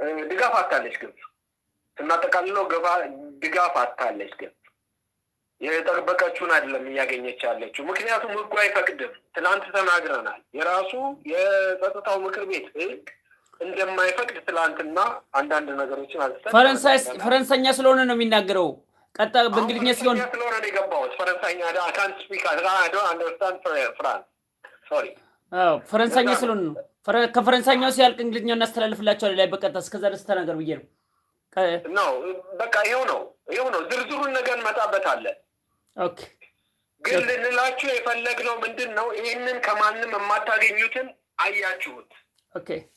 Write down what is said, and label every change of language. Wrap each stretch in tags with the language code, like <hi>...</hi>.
<am>ድጋፍ አጣለች ግብጽ እናጠቃልለው ድጋፍ አጣለች ግብጽ የጠበቀችውን አይደለም ያገኘች ያለችው ምክንያቱም ህጉ አይፈቅድም ትላንት ተናግረናል የራሱ የጸጥታው ምክር ቤት እንደማይፈቅድ ትላንትና አንዳንድ ነገሮችን አልተሰጠ ፈረንሳይኛ ስለሆነ ነው የሚናገረው ቀጣ በእንግሊዝኛ ሲሆን ስለሆነ ነው የገባው ፈረንሳይኛ</am> <en>I can't speak I don't understand France sorry</en> <am>ፈረንሳይኛ ስለሆነ ነው ከፈረንሳይኛው ሲያልቅ እንግሊዝኛው እናስተላልፍላችኋለን ላይ በቀጥታ እስከዛ ድረስ ተናገር ብዬ ነው በቃ ይሄው ነው ዝርዝሩን ነገር እንመጣበታለን ኦኬ ግን ልንላችሁ የፈለግነው ምንድነው ይሄንን ከማንም የማታገኙትን አያችሁት</am>